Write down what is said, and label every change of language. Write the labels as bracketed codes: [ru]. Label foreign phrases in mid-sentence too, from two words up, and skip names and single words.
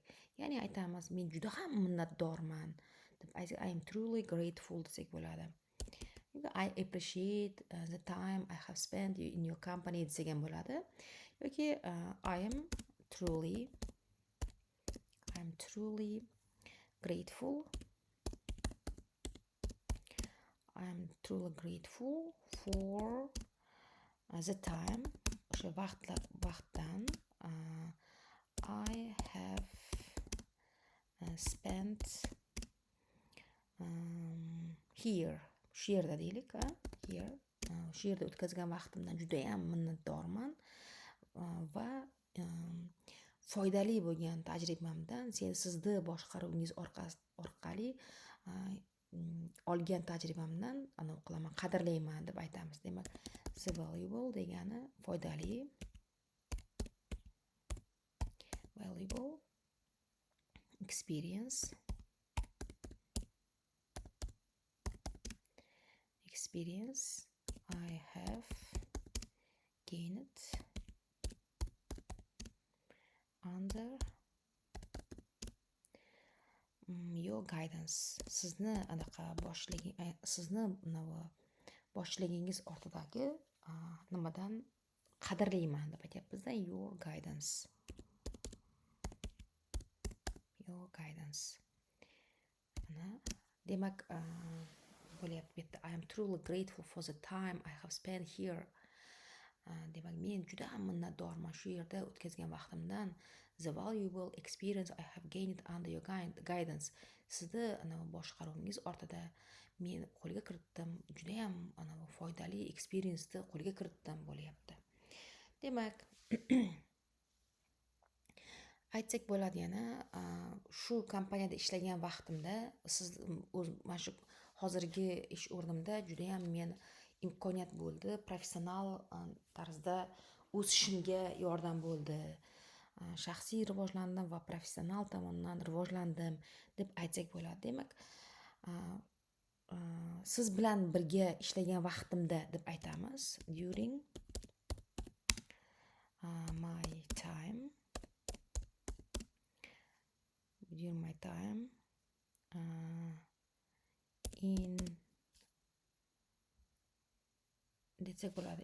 [uz] Ya'ni aytamiz, men juda ham minnatdorman deb [en] I am truly grateful [uz] desak bo'ladi. [en] I appreciate the time I have spent in your company [uz] desak ham bo'ladi. [en] Yoki I am truly grateful. I am truly grateful for the time, [uz] o'sha vaqtdan [en] I have spent here. [uz] Shu yerda deylik, here. Shu yerda o'tkazgan vaqtimdan juda ham minnatdorman va foydali bo'lgan tajribamdan sizni boshqaruvingiz orqali olgan tajribamdan qilaman, qadrlayman deb aytamiz. Demak, [en] the valuable [uz] degani foydali, [en] valuable experience I have gained under your guidance. [uz] Sizni boshligingiz ortidagi nimadan qadrlayman deb aytyapmiz-da, [en] your guidance. [uz] Demak, bo'lyapti bu yerda [en] I am truly grateful for the time I have spent here. [uz] Demak, men juda ham minnatdorman shu yerda o'tkazgan vaqtimdan. [en] The valuable experience I have gained under your guidance. [uz] Sizni boshqaruvingiz ortida men qo'lga kiritdim. Juda ham foydali experience'ni qo'lga kiritdim bo'lyapti. Demak, aytsak bo'ladi yana, shu kompaniyada ishlagan vaqtimda siz mana shu hozirgi ish o'rnimda juda ham men imkoniyat bo'ldi, professional tarzda o'sishimga yordam bo'ldi. Shaxsiy rivojlandim va professional tomondan rivojlandim deb aytsak bo'ladi. Demak, siz bilan birga ishlagan vaqtimda deb aytamiz. [en] During my time in [uz] desak bo'ladi.